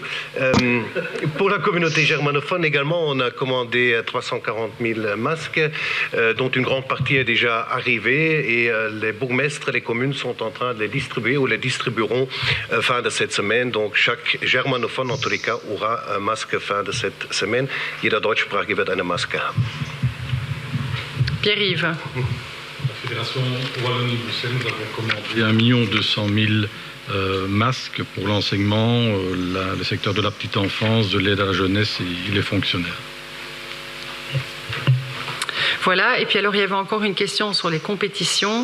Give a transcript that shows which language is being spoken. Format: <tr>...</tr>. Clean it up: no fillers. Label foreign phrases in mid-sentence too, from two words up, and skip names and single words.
<fr>Pour la communauté germanophone également, on a commandé 340 000 masques, dont une grande partie est déjà arrivée, et les bourgmestres et les communes sont en train de les distribuer ou les distribueront fin de cette semaine. Donc chaque germanophone, en tous les cas, aura un masque fin de cette semaine.</fr> <de>Jeder Deutschsprachige wird eine Maske haben.</de> <fr>Pierre-Yves. La Fédération Wallonie-Bruxelles, nous avons commandé 1 200 000 masques pour l'enseignement, le secteur de la petite enfance, de l'aide à la jeunesse et les fonctionnaires. Voilà, et puis alors il y avait encore une question sur les compétitions.</fr>